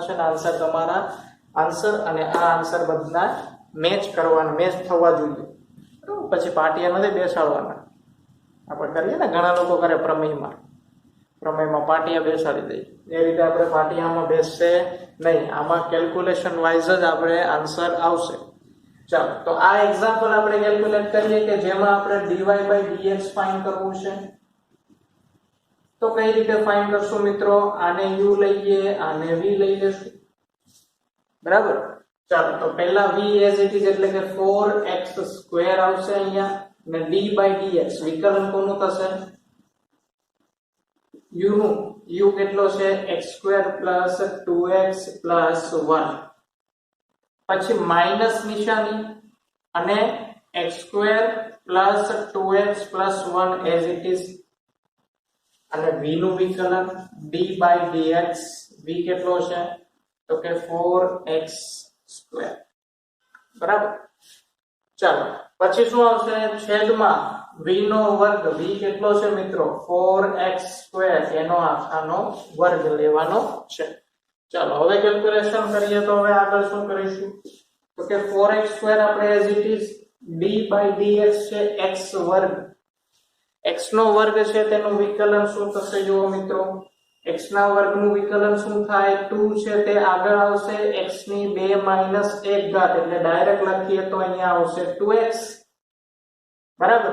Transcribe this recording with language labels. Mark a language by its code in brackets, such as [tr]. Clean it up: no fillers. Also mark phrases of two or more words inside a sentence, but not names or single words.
[gu] છે અને આન્સર તમારા આન્સર અને આ આન્સર બધા મેચ કરવાના મેચ થવા જોઈએ બરાબર પછી પાટિયા નથી બેસાડવાના આપણે કરીએ ને ઘણા લોકો કરે પ્રમેયમાં પાટિયા બેસાડી દઈએ એ રીતે આપણે પાટિયામાં બેસશે નહીં આમાં કેલ્ક્યુલેશન વાઇઝ જ આપણે આન્સર આવશે ચાલો તો આ એક્ઝામ્પલ આપણે કેલ્ક્યુલેટ કરીએ કે જેમાં આપણે dy/dx ફાઇન્ડ કરવું છે તો કઈ રીતે ફાઇન્ડ કરશું મિત્રો? આને u લઈએ, આને v લઈ લેશું, બરાબર. ચાલો તો પહેલા v [en] as it is [gu] એટલે કે 4x² આવશે અહીંયા, ને d/dx વિકલન કોનું થશે? u નું. u કેટલો છે? x² + 2x + 1, પછી માઈનસ નિશાની અને x² + 2x + 1 [en] as it is, [gu] અને v નું વિકલન d/dx. v કેટલો છે? તો કે 4x², બરાબર. ચાલો પછી શું આવશે? છેદમાં v નો વર્ગ. v કેટલો છે મિત્રો? 4x², એનો આખાનો વર્ગ લેવાનો છે. ચાલો હવે કેલ્ક્યુલેશન કરીએ. તો હવે આગળ શું કરીશું? તો કે 4x² આપણે [en] as it is, [gu] d/dx છે x². x નો વર્ગ છે તેનું વિકલન શું થશે? જુઓ મિત્રો, x ના વર્ગનું વિકલન શું થાય? 2 છે તે આગળ આવશે, x ની 2 - 1 ઘાત એટલે ડાયરેક્ટ લખીએ તો અહીંયા આવશે 2x, બરાબર.